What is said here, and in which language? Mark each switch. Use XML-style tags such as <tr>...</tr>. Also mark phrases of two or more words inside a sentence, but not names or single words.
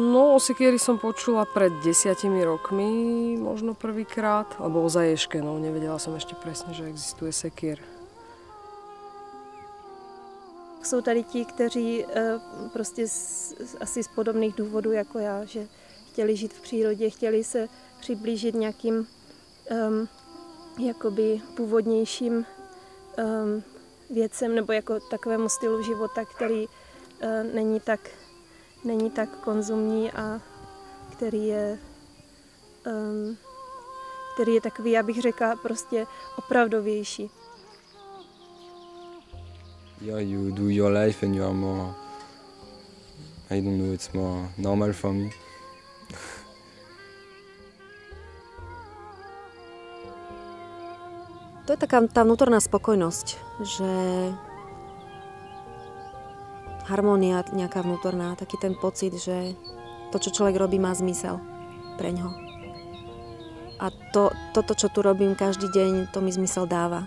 <sk>No, o sekieri som počula pred 10 rokmi, možno prvýkrát, alebo o zaješke, no, nevedela som ešte presne, že existuje sekier.</sk> <cs>Jsou tady ti, kteří prostě asi z podobných důvodů jako já, že chtěli žít v přírodě, chtěli se přiblížit nějakým jakoby původnějším věcem nebo jako takovému stylu života, který není tak konzumní a který je takový, já bych řekla, prostě opravdovější.</cs> <en>Yeah, you do your life and you are more, I don't know, it's more normal for me.</en> <sk>To je taká tá vnútorná spokojnosť, že harmónia nejaká vnútorná, taký ten pocit, že to, čo človek robí, má zmysel preňho. A toto, čo tu robím každý deň, to mi zmysel dáva.</sk>